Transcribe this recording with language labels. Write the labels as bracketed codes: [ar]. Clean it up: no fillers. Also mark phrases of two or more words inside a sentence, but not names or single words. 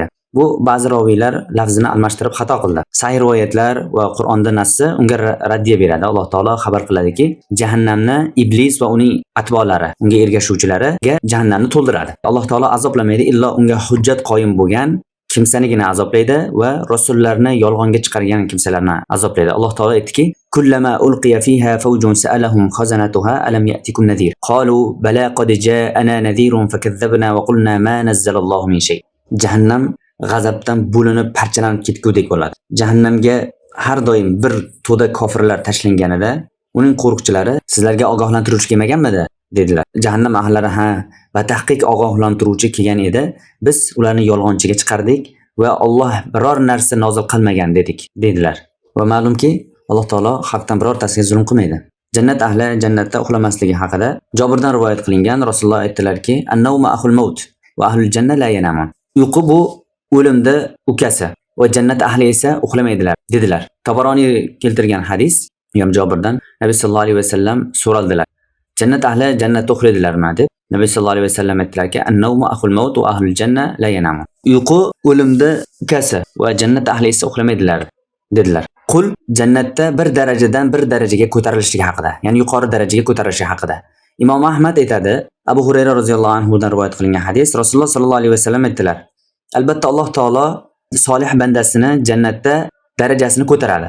[uz] Bu ba'zi roviylar lafzini almashtirib xato qildi. Sahih rivoyatlar va Qur'onda nassi unga raddiya beradi. Alloh taolo xabar qiladiki, jahannamni iblis va uning atbolari, unga ergashuvchilariga jahannamni to'ldiradi. Alloh taolo azoblamaydi, illo unga hujjat qoyim bo'lgan kimsanigina azoblaydi va rasullarni yolg'onga chiqargan kimsalarni azoblaydi. Alloh taolo aytdiki, [ar] "كلما ألقي فيها فوج سألهم خزنتها ألم يأتكم نذير. قالوا بلى قد جاءنا نذير فكذبنا وقلنا ما نزل الله من شيء." [uz] Jahannam g'azabdan bo'linib parchalanib ketgudek bo'ladi. Jahannamga har doim bir to'da kofirlar tashlanganida uning qo'riqchilari, "Sizlarga ogohlantiruvchi kelmaganmidi?" dedilar. Jahannam ahlari, "Ha, va tahqiq ogohlantiruvchi kelgan edi. Biz ularni yolg'onchiga chiqardik va Alloh biror narsa nozil qilmagan dedik" dedilar. Va ma'lumki, Alloh taolo xalqdan birortasiga zulm qilmaydi. Jannat ahli jannatda uxlamasligi haqida Jobirdan rivoyat qilingan. Rasululloh aytdilarki, [ar] "النوم أخو الموت وأهل الجنة لا ينامون." [uz] Uyqu bu o'limda ukasi va jannat ahli esa uxlamaydilar dedilar. Tabaroniy keltirgan hadis, ham Jobirdan, Nabiy [ar] صلى الله عليه وسلم [uz] so'raldilar, "Jannat ahli jannatda uxlaydilarmi?" deb. Nabiy [ar] صلى الله عليه وسلم [uz] aytdilarki, [ar] "النوم أخو الموت وأهل الجنة لا ينامون." [uz] Uyqu o'limda ukasi va jannat ahli esa uxlamaydilar dedilar. Qul jannatda bir darajadan bir darajaga ko'tarilishligi haqida, ya'ni yuqori darajaga ko'tarilishi haqida. Imom Ahmad aytadi, Abu Hurayra [ar] رضي الله عنه [uz] dan rivoyat qilingan hadis, Rasululloh [ar] صلى الله عليه وسلم [uz] aytdilar, "Albatta Alloh taolo solih bandasini jannatda darajasini ko'taradi."